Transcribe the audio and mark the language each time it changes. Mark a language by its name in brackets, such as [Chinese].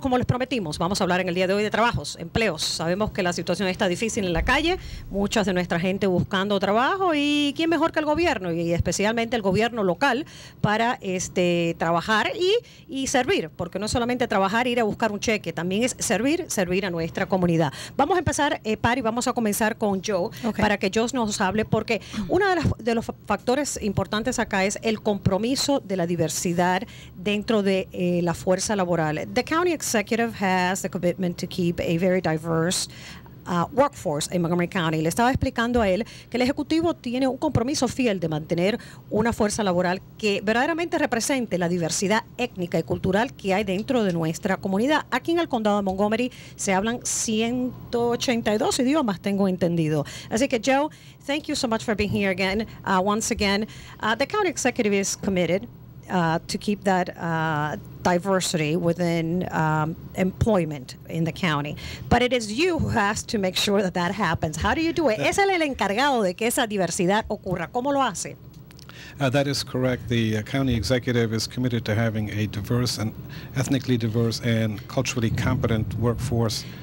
[Spanish] Como les prometimos, vamos a hablar en el día de hoy de trabajos, empleos. Sabemos que la situación está difícil en la calle, mucha de nuestra gente buscando trabajo y quién mejor que el gobierno y especialmente el gobierno local para trabajar y servir, porque no es solamente trabajar, ir a buscar un cheque, también es servir a nuestra comunidad. Vamos a empezar, Pari, vamos a comenzar con Joe para que Joe nos hable, porque uno de los factores importantes acá es el compromiso de la diversidad dentro de la fuerza laboral. [English] The county executive has the commitment to keep a very diverse workforce en Montgomery County. [Spanish] Le estaba explicando a él que el Ejecutivo tiene un compromiso fiel de mantener una fuerza laboral que verdaderamente represente la diversidad étnica y cultural que hay dentro de nuestra comunidad. Aquí en el condado de Montgomery se hablan 182 idiomas, tengo entendido. Así que [English] Joe, thank you so much for being here again. Once again, the county executive is committed to keep that diversity within employment in the county. But it is you who has to make sure that that happens. How do you do it? [Spanish] Es el encargado de que esa diversidad ocurra. ¿Cómo lo hace? [English] That is correct. The county executive is committed to having a diverse and ethnically diverse and culturally competent workforce.